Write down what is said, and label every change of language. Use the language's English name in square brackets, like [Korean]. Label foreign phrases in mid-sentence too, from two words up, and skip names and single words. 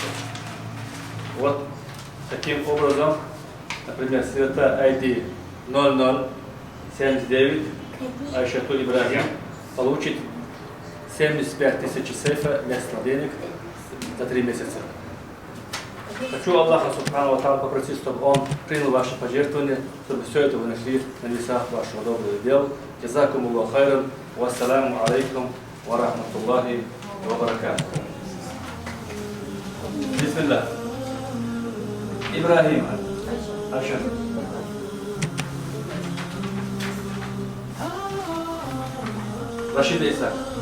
[Russian] Вот таким образом, например, сирота ID 0079 Айшату Ибрагим получит 75 тысяч сейфа местных денег за 3 месяца. Хочу Аллаха [Arabic] سبحانه وتعالى [Russian] попросить, чтобы Он принял ваши пожертвования, чтобы все это вы нашли на весах вашего доброго дела. [Arabic] جزاكم الله خيرا. والسلام عليكم ورحمة الله وبركاته. Бисмилlah. Ибрагим. Ашар. Рашид Исак.